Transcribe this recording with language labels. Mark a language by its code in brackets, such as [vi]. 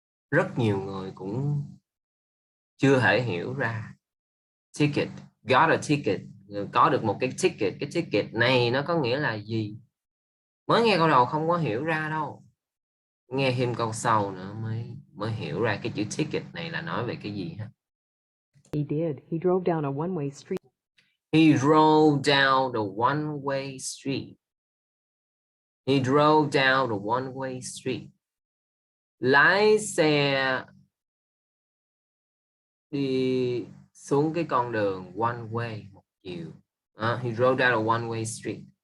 [vi] Rất nhiều người cũng chưa thể hiểu ra. Ticket, [en] got a ticket, [vi] có được một cái ticket. Cái ticket này nó có nghĩa là gì? Mới nghe câu đầu không có hiểu ra đâu. Nghe thêm câu sau nữa mới hiểu ra cái chữ ticket này là nói về cái gì ha. [en] He did. He drove down a one-way street. He drove down the one-way street. He drove down the one-way street. [vi] Lái xe đi xuống cái con đường one way, một chiều. [en] He drove down a one-way street.